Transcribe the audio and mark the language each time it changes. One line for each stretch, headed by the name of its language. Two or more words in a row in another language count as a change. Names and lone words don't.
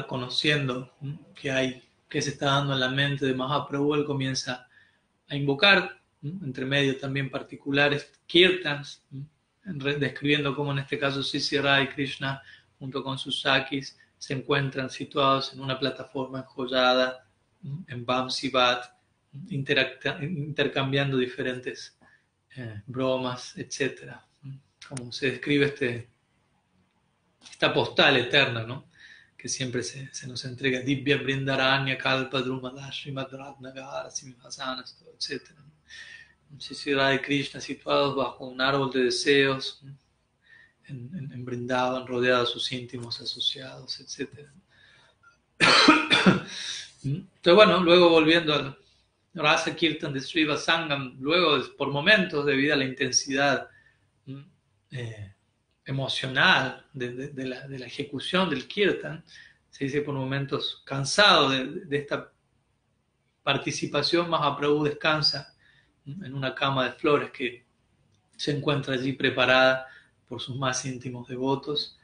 Spanish: conociendo que se está dando en la mente de Mahaprabhu, él comienza a invocar, entre medio también particulares, kirtans, describiendo cómo en este caso Sisi Radha y Krishna, junto con sus sakis, se encuentran situados en una plataforma enjollada, en Vamsivat, intercambiando diferentes bromas, etc. Como se describe esta postal eterna, ¿no? Que siempre se nos entrega,
Sanskrit: दिव्य वृन्दारण्य कल्प द्रुमाध श्रीमद् रत्नागार सिंहासनस्, etc.
Spanish: Sri Radha y Krishna situados bajo un árbol de deseos, en Vrindavan, rodeados de sus íntimos asociados, etc. Entonces, bueno, luego volviendo al Rasa Kirtan de Shiva Sangam, luego por momentos, debido a la intensidad emocional de la ejecución del Kirtan, se dice por momentos cansado de esta participación, Mahaprabhu descansa en una cama de flores que se encuentra allí preparada por sus más íntimos devotos.